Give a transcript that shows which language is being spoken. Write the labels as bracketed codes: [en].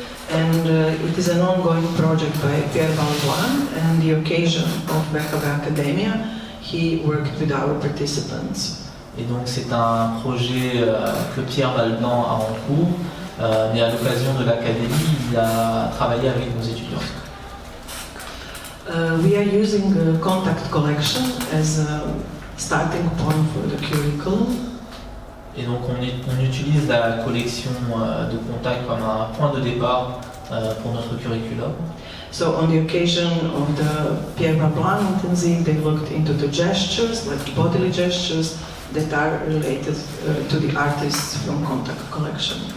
[en] And it is an ongoing project by Pierre Balblanc, and the occasion of BHV Academia, he worked with our participants. [fr] Et donc c'est un projet que Pierre Balblanc a en cours, mais à l'occasion de l'académie, il a travaillé avec nos étudiants. [en] We are using a contact collection as a starting point for the curriculum. [fr] Et donc on utilise la collection de contacts comme un point de départ pour notre curriculum. [en] So on the occasion of the Pierre Balblanc intensive, they looked into the gestures, like bodily gestures, that are related to the artists from contact collection.